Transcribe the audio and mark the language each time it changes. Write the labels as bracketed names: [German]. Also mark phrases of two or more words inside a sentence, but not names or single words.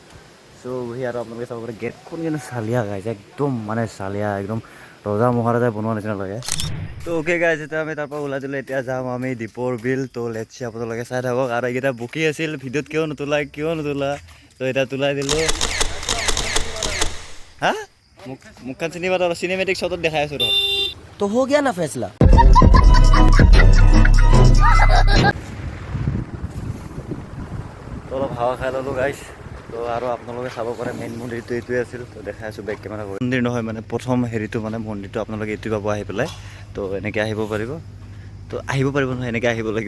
[Assamese] চ' বহি আৰু আপোনালোকে চাব পাৰে গেটখন কিন্তু চালিয়া গাইছ, একদম মানে চালিয়া, একদম ৰজা মহাৰাজাই বনোৱা নিচিনা লাগে। তো [English] okay guys, [Assamese] এতিয়া আমি তাৰপৰা ওলাই দিলোঁ, এতিয়া যাম আমি দীপৰ বিল। তো লেটছি আপোনালোকে চাই থাকক। আৰু এইকেইটা বকি আছিল ভিডিঅ'ত কিয় নোতোলা, তো এতিয়া তোলাই দিলোঁ। হা মুখখন চিনি পাওঁ, [English] cinematic shotত [Assamese] দেখাই আছোঁ ৰ। [Hindi] तो हो गया ना फैसला। [Assamese] তো অলপ হাৱা খাই ল'লোঁ গাইছ। তো আৰু আপোনালোকে চাব পাৰে মেইন মন্দিৰটো এইটোৱে আছিল। তো দেখাই আছোঁ [English] back camera [Assamese] কৰি। মন্দিৰ নহয় মানে প্ৰথম হেৰিটো মানে মন্দিৰটো আপোনালোকে এইটো পাব আহি পেলাই। তো এনেকৈ আহিব পাৰিব, নহয়, এনেকৈ আহিব লাগিব।